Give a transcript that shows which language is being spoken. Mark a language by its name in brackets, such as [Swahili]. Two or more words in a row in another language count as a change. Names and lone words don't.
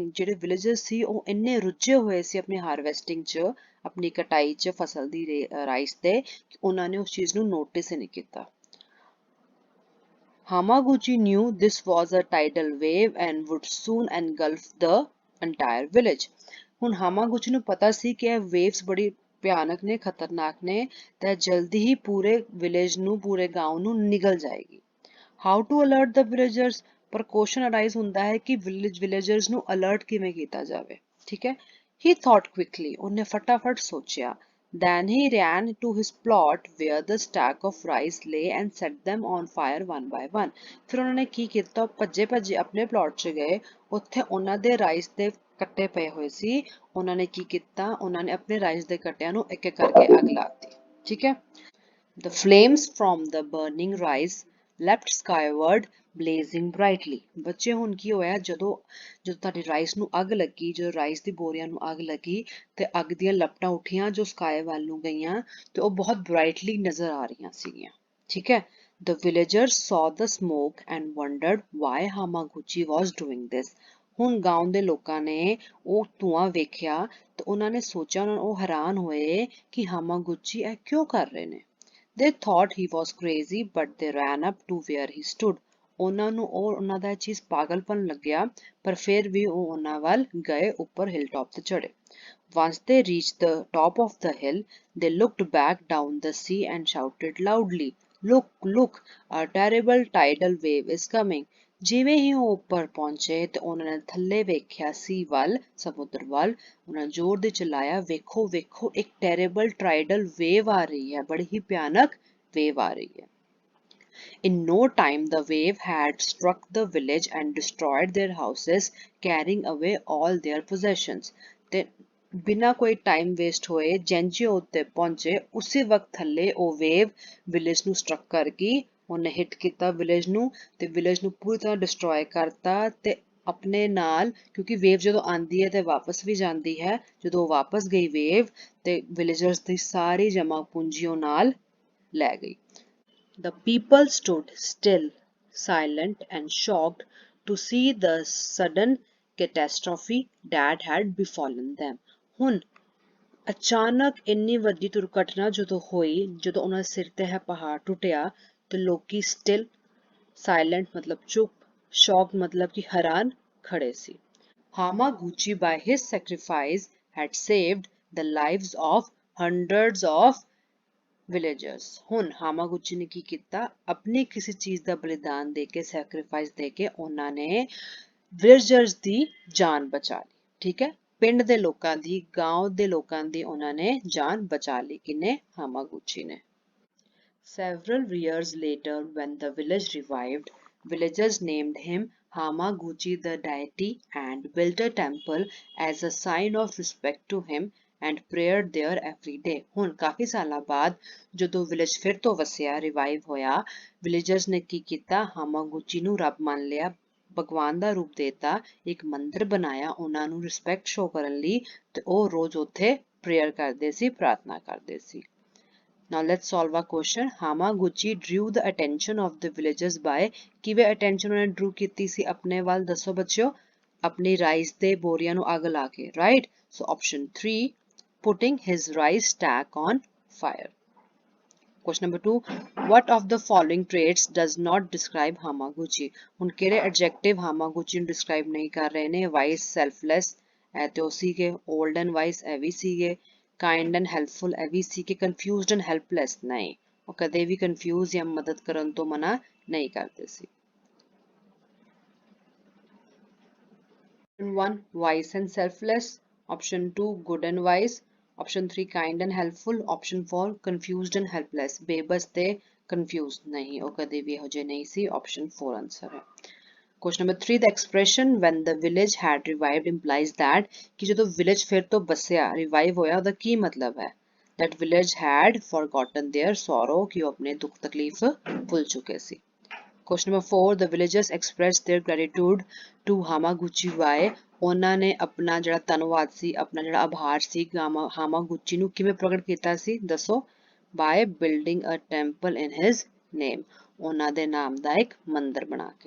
[Punjabi] ਜਿਹੜੇ villagers ਸੀ ਉਹ ਇੰਨੇ ਰੁੱਝੇ ਹੋਏ ਸੀ ਆਪਣੀ harvesting 'ਚ ਆਪਣੀ ਕਟਾਈ 'ਚ ਫਸਲ ਦੀ ਰਾਈਸ ਤੇ ਕਿ ਉਹਨਾਂ ਨੇ ਉਸ ਚੀਜ਼ ਨੂੰ ਨੋਟਿਸ ਹੀ ਨਹੀਂ ਕੀਤਾ [English] Hamaguchi knew this was a tidal wave and would soon engulf the entire village. [Punjabi] ਹੁਣ ਹਾਮਾਗੁਚੀ ਨੂੰ ਪਤਾ ਸੀ ਕਿ ਇਹ waves ਬੜੀ ਭਿਆਨਕ ਨੇ ਖਤਰਨਾਕ ਨੇ ਤੇ ਜਲਦੀ ਹੀ ਪੂਰੇ ਵਿਲੇਜ ਨੂੰ ਪੂਰੇ گاؤں ਨੂੰ ਨਿਗਲ ਜਾਏਗੀ [English] How to alert the villagers [Punjabi] ਪਰ [English] question arise [Punjabi] ਹੁੰਦਾ ਹੈ ਕਿ ਵਿਲੇਜਰਸ ਨੂੰ ਅਲਰਟ ਕਿਵੇਂ ਕੀਤਾ ਜਾਵੇ ਠੀਕ ਹੈ [English] He thought quickly [Punjabi] ਉਹਨੇ ਫਟਾਫਟ ਸੋਚਿਆ [English] Then he ran to his plot where the stack of rice lay and set them on fire one by one. [Punjabi] ਫਿਰ ਉਹਨਾਂ ਨੇ ਕੀ ਕੀਤਾ, ਭੱਜੇ ਭੱਜੇ ਆਪਣੇ ਪਲਾਟ 'ਚ ਗਏ, ਉੱਥੇ ਉਹਨਾਂ ਦੇ ਰਾਈਸ ਦੇ ਕੱਟੇ ਪਏ ਹੋਏ ਸੀ। ਉਹਨਾਂ ਨੇ ਕੀ ਕੀਤਾ, ਉਹਨਾਂ ਨੇ ਆਪਣੇ ਰਾਈਸ ਦੇ ਕੱਟਿਆਂ ਨੂੰ ਇੱਕ ਇੱਕ ਕਰਕੇ ਅੱਗ ਲਾਤੀ। ਠੀਕ ਹੈ। [English] The flames from the burning rice leapt skyward, blazing brightly. [Punjabi] ਬੱਚੇ ਹੁਣ ਕੀ ਹੋਇਆ, ਜਦੋਂ ਤੁਹਾਡੇ ਰਾਈਸ ਨੂੰ ਅੱਗ ਲੱਗੀ, ਜਦੋਂ ਰਾਈਸ ਦੀ ਬੋਰੀਆਂ ਨੂੰ ਅੱਗ ਲੱਗੀ ਤੇ ਅੱਗ ਦੀਆਂ ਲਪਟਾਂ ਉੱਠੀਆਂ ਜੋ ਸਕਾਈ ਵੱਲ ਨੂੰ ਗਈਆਂ ਤੇ ਉਹ ਬਹੁਤ ਬ੍ਰਾਈਟਲੀ ਨਜ਼ਰ ਆ ਰਹੀਆਂ ਸੀਗੀਆਂ। ਠੀਕ ਹੈ। [English] The villagers saw the smoke and wondered why Hamaguchi was doing this. [Punjabi] ਹੁਣ ਗਾਉਂ ਦੇ ਲੋਕਾਂ ਨੇ ਉਹ ਧੂਆਂ ਵੇਖਿਆ ਤੇ ਉਹਨਾਂ ਨੇ ਸੋਚਿਆ, ਉਹ ਹੈਰਾਨ ਹੋਏ ਕਿ ਹਾਮਾਗੁਚੀ ਇਹ ਕਿਉਂ ਕਰ ਰਹੇ ਨੇ। [English] They thought he was crazy, but they ran up to where he stood. [Punjabi] ਉਹਨਾਂ ਨੂੰ ਉਹਨਾਂ ਦਾ ਇਹ ਚੀਜ਼ ਪਾਗਲਪਨ ਲੱਗਿਆ, ਪਰ ਫਿਰ ਵੀ ਉਹ ਉਹਨਾਂ ਵੱਲ ਗਏ, ਉੱਪਰ [English] hill top [Punjabi] ਤੇ ਚੜੇ। [English] Once they reached the top of the hill, they looked back down the sea and shouted loudly, "Look, look, a terrible tidal wave is coming." [Punjabi] ਜਿਵੇਂ ਹੀ ਉਹ ਉੱਪਰ ਪਹੁੰਚੇ ਤੇ ਉਹਨਾਂ ਨੇ ਥੱਲੇ ਵੇਖਿਆ ਸੀ ਵੱਲ, ਸਮੁੰਦਰ ਵੱਲ। ਉਹਨਾਂ ਜ਼ੋਰ ਦੇ ਚਲਾਇਆ, ਵੇਖੋ ਵੇਖੋ, ਇੱਕ [English] terrible tidal wave [Punjabi] ਆ ਰਹੀ ਹੈ, ਬੜੀ ਹੀ ਭਿਆਨਕ ਵੇਵ ਆ ਰਹੀ ਹੈ। [English] In no time the wave had struck the village and destroyed their houses, carrying away all their possessions. [Punjabi] ਤੇ ਬਿਨਾਂ ਕੋਈ [English] time waste [Punjabi] ਹੋਏ ਜੈਂਜੀ ਉੱਤੇ ਪਹੁੰਚੇ, ਉਸੇ ਵਕਤ ਥੱਲੇ ਉਹ ਵੇਵ ਵਿਲੇਜ ਨੂੰ ਸਟਰਕ ਕਰ ਗਈ। ਉਹਨੇ ਹਿੱਟ ਕੀਤਾ ਵਿਲੇਜ ਨੂੰ ਤੇ ਵਿਲੇਜ ਨੂੰ ਪੂਰੀ ਤਰ੍ਹਾਂ ਡਿਸਟਰੋਏ ਕਰਤਾ ਤੇ ਆਪਣੇ ਨਾਲ, ਕਿਉਂਕਿ ਵੇਵ ਜਦੋਂ ਆਂਦੀ ਹੈ ਤੇ ਵਾਪਸ ਵੀ ਜਾਂਦੀ ਹੈ, ਜਦੋਂ ਵਾਪਸ ਗਈ ਵੇਵ ਤੇ ਵਿਲੇਜਰਸ ਦੀ ਸਾਰੀ ਜਮਾ ਪੂੰਜੀ ਉਹ ਨਾਲ ਲੈ ਗਈ। [English] The people stood still, silent and shocked to see the sudden catastrophe that had befallen them. [Punjabi] ਹੁਣ ਅਚਾਨਕ ਇੰਨੀ ਵੱਡੀ ਦੁਰਘਟਨਾ ਜਦੋਂ ਹੋਈ, ਜਦੋਂ ਉਹਨਾਂ ਦੇ ਸਿਰ ਤੇ ਹੈ ਪਹਾੜ ਟੁੱਟਿਆ ਤੇ ਲੋਕੀ [English] still, silent [Punjabi] ਮਤਲਬ ਚੁੱਪ, ਸ਼ੌਕ ਮਤਲਬ ਕਿ ਹੈਰਾਨ ਖੜੇ ਸੀ। [English] Hamaguchi by his sacrifice had saved the lives of hundreds of villagers. [Punjabi] ਹੁਣ ਹਾਮਾਗੁਚੀ ਨੇ ਕੀ ਕੀਤਾ, ਆਪਣੀ ਕਿਸੇ ਚੀਜ਼ ਦਾ ਬਲੀਦਾਨ ਦੇ ਕੇ, ਸੈਕਰੀਫਾਈਸ ਦੇ ਕੇ ਉਹਨਾਂ ਨੇ ਵਿਲੇਜਰਸ ਦੀ ਜਾਨ ਬਚਾ ਲਈ। ਠੀਕ ਹੈ। ਪਿੰਡ ਦੇ ਲੋਕਾਂ ਦੀ, ਗਾਂਵ ਦੇ ਲੋਕਾਂ ਦੀ ਉਹਨਾਂ ਨੇ ਜਾਨ ਬਚਾ ਲਈ। ਕਿਨੇ? ਹਾਮਾਗੁਚੀ ਨੇ। [English] Several years later, when the village revived, villagers named him Hamaguchi the deity and built a temple as a sign of respect to him and prayed there every day. [Punjabi] ਹੁਣ ਕਾਫੀ ਸਾਲਾਂ ਬਾਅਦ ਜਦੋਂ ਵਿਲੇਜ ਫਿਰ ਤੋਂ ਵਸਿਆ, ਰਿਵਾਈਵ ਹੋਇਆ, ਵਿਲੇਜਰਸ ਨੇ ਕੀ ਕੀਤਾ, ਹਾਮਾਗੁਚੀ ਨੂੰ ਰੱਬ ਮੰਨ ਲਿਆ, ਭਗਵਾਨ ਦਾ ਰੂਪ ਦੇਤਾ, ਇੱਕ ਮੰਦਿਰ ਬਣਾਇਆ ਉਹਨਾਂ ਨੂੰ [English] respect show [Punjabi] ਕਰਨ ਲਈ ਤੇ ਉਹ ਰੋਜ਼ ਉੱਥੇ ਪ੍ਰੇਅਰ ਕਰਦੇ ਸੀ, ਪ੍ਰਾਰਥਨਾ ਕਰਦੇ ਸੀ। [English] Now let's solve a question. Hamaguchi drew the attention of the villagers by [Punjabi] ਕਿਵੇਂ attention ਉਹਨੇ drew ਕੀਤੀ ਸੀ ਆਪਣੇ ਵੱਲ, ਦੱਸੋ ਬੱਚਿਓ, ਆਪਣੀ ਰਾਈਸ ਦੇ ਬੋਰੀਆਂ ਨੂੰ ਅੱਗ ਲਾ ਕੇ, [English] right? So option 3, putting his rice stack on fire. Question number 2, what of the following traits does not describe Hamaguchi? [Punjabi] ਹੁਣ ਕਿਹੜੇ adjective Hamaguchi ਨੂੰ describe ਨਹੀਂ ਕਰ ਰਹੇ ਨੇ? [English] Wise, selfless, [Punjabi] ਇਹ ਤੇ ਉਹ ਸੀਗੇ, [English] old and wise [Punjabi] ਇਹ ਵੀ ਸੀਗੇ, [English] kind and helpful [Punjabi] ਇਹ ਵੀ ਸੀ, ਕਿ [English] confused and helpless [Punjabi] ਨਹੀਂ, ਉਹ ਕਦੇ ਵੀ confuse ਜਾਂ ਮਦਦ ਕਰਨ ਤੋਂ ਮਨਾ ਨਹੀਂ ਕਰਦੇ ਸੀ। [English] Option 1, wise and selfless. Option 2, good and wise. Option 3, kind and helpful. Option 4, confused and helpless. [Punjabi] ਬੇਬਸ ਤੇ confused ਨਹੀਂ, ਉਹ ਕਦੇ ਵੀ ਇਹੋ ਜਿਹੇ ਨਹੀਂ ਸੀ। [English] Option 4 [Punjabi] ਆਨਸਰ ਹੈ। [English] Question number 3, the expression when the village had revived implies that [Punjabi] ਕਿ ਜਦੋਂ village ਫਿਰ ਤੋਂ ਬਸਿਆ, revive ਹੋਇਆ, ਉਹਦਾ ਕੀ ਮਤਲਬ ਹੈ? [English] That village had forgotten their sorrow, [Punjabi] ਕਿ ਉਹ ਆਪਣੇ ਦੁੱਖ ਤਕਲੀਫ ਭੁੱਲ ਚੁੱਕੇ ਸੀ। [English] Question number 4, the villagers expressed their gratitude to Hamaguchi by [Punjabi] ਉਹਨਾਂ ਨੇ ਆਪਣਾ ਜਿਹੜਾ ਧੰਨਵਾਦ ਸੀ, ਆਪਣਾ ਜਿਹੜਾ ਆਭਾਰ ਸੀ ਹਾਮਾਗੁਚੀ ਨੂੰ ਕਿਵੇਂ ਪ੍ਰਗਟ ਕੀਤਾ ਸੀ, ਦੱਸੋ? [English] By building a temple in his name, [Punjabi] ਉਹਨਾਂ ਦੇ ਨਾਮ ਦਾ ਇੱਕ ਮੰਦਿਰ ਬਣਾ ਕੇ।